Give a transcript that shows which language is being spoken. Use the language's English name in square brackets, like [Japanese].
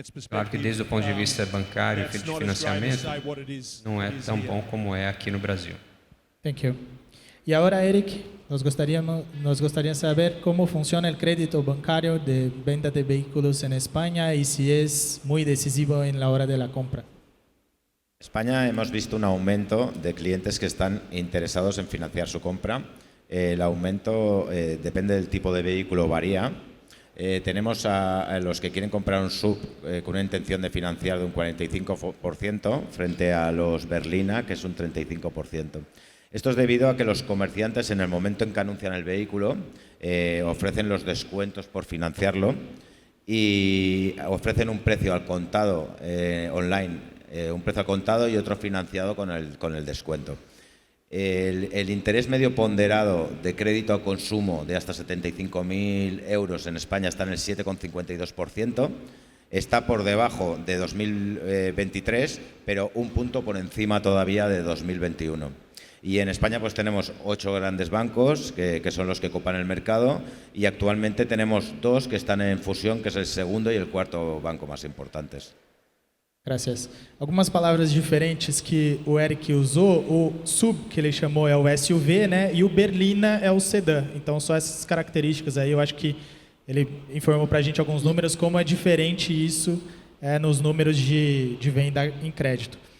[Portuguese] Claro que desde o ponto de vista bancário e de financiamento não é tão bom como é aqui no Brasil. [English] Thank you. [Portuguese] E agora, Eric, nós gostaríamos de saber como funciona o crédito bancário de venda de veículos em Espanha e se é muito decisivo na hora da compra. [Spanish] En España hemos visto un aumento de clientes que están interesados en financiar su compra. El aumento depende del tipo de vehículo, varía. Tenemos a los que quieren comprar un SUV con una intención de financiar de un 45% frente a los Berlina, que es un 35%. Esto es debido a que los comerciantes, en el momento en que anuncian el vehículo, ofrecen los descuentos por financiarlo y ofrecen un precio al contado online, un precio al contado y otro financiado con el descuento. El interés medio ponderado de crédito a consumo de hasta 75.000 euros en España está en el 7,52%. Está por debajo de 2023, pero un punto por encima todavía de 2021. Y en España pues tenemos 8 grandes bancos que son los que copan el mercado y actualmente tenemos 2 que están en fusión, que es el segundo y el cuarto banco más importantes. Gracias. [Portuguese] Algumas palavras diferentes que o Eric usou. O SUV, que ele chamou, é o SUV, né? E o Berlina é o sedã. Então, só essas características aí. Eu acho que ele informou para a gente alguns números, como é diferente isso nos números de venda em crédito.